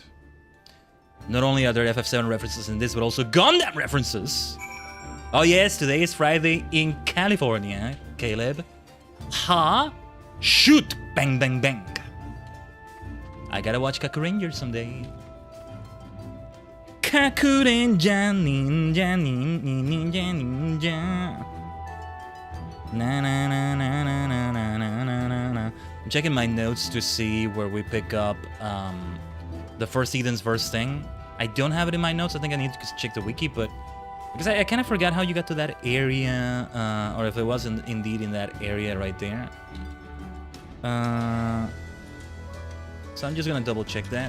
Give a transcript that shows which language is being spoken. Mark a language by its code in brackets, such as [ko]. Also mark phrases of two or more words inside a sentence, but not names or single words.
[en] Not only are there FF7 references in this, but also Gundam references. Oh yes, today is Friday in California, Caleb. Ha! Shoot! Bang, bang, bang. I gotta watch Kakuranger someday. Kakurenja, ninja, ninja, ninja. Na na na na na na na na na. I'm checking my notes to see where we pick up the first Eden's verse thing. I don't have it in my notes. I think I need to check the wiki, but because I kind of forgot how you got to that area, or if it wasn't indeed in that area right there. So I'm just gonna double check that.